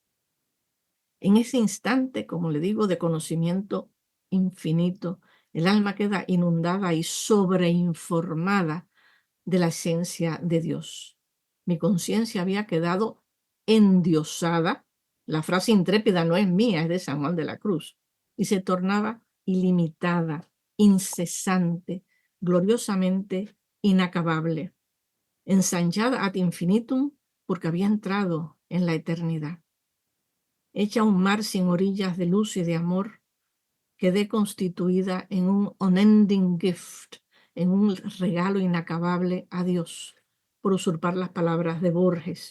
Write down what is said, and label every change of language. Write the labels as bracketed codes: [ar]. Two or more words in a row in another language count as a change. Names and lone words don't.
[es] En ese instante, como le digo, de conocimiento infinito, el alma queda inundada y sobreinformada de la esencia de Dios. Mi conciencia había quedado endiosada. La frase intrépida no es mía, es de San Juan de la Cruz. Y se tornaba ilimitada, incesante, gloriosamente inacabable, ensanchada [la] ad infinitum [es] porque había entrado en la eternidad. Hecha un mar sin orillas de luz y de amor, quedé constituida en un [en] unending gift, [es] en un regalo inacabable a Dios, por usurpar las palabras de Borges.